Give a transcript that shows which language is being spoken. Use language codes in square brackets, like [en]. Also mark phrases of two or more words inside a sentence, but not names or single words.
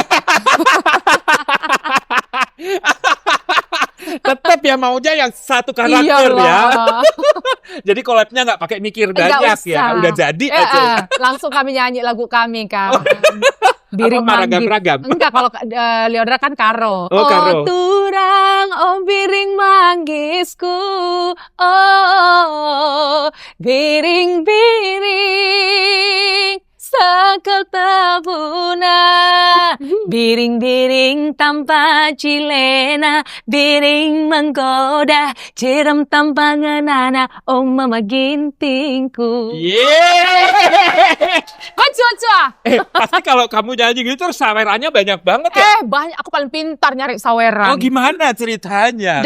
[id] tetap ya maunya yang satu karakter Iyalah. ya. Jadi collab-nya nggak pakai mikir Nggak banyak usah. ya. Udah jadi aja. Langsung kami nyanyi lagu kami kan. Biring Apa manggis. ragam-ragam? Enggak, kalau Lyodra kan karo. Oh, karo. [btx] Turang, biring manggisku. Biring-biring sakal tabuna. Biring-biring tanpa cilena, biring menggoda, jeram tanpa ngenana, mama gintingku. Yeay. [id] Kok cuaca? Pasti kalau kamu nyanyi gitu terus sawerannya banyak banget ya. Banyak, aku paling pintar nyari saweran. Oh gimana ceritanya?